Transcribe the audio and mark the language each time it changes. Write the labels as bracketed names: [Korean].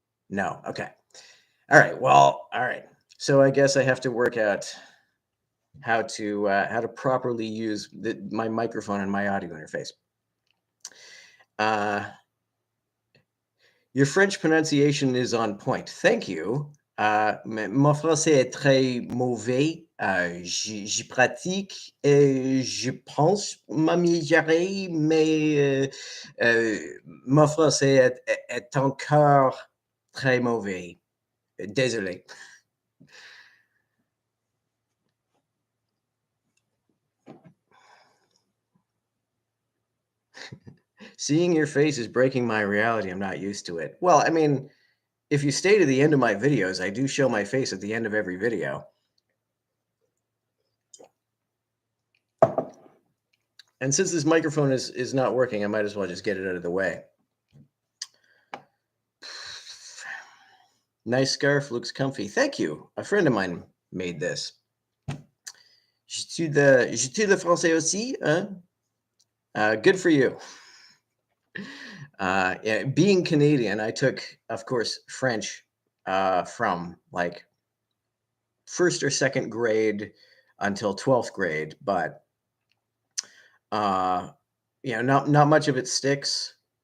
[English] No. Okay. All right. Well. All right. So I guess I have to work out how to properly use my microphone and my audio interface. Your French pronunciation is on point. Thank you. [French] Mon français est très mauvais. J'y pratique et je pense m'améliorer, mais mon français est encore très mauvais. Désolé. [English] Seeing your face is breaking my reality. I'm not used to it. Well, I mean, if you stay to the end of my videos, I do show my face at the end of every video. And since this microphone is not working, I might as well just get it out of the way. Nice scarf, looks comfy. Thank you. A friend of mine made this. [French] J'ai-tu le français aussi, hein? [English] Good for you. Yeah, being Canadian, I took, of course, French from like first or second grade until 12th grade, but not much of it sticks.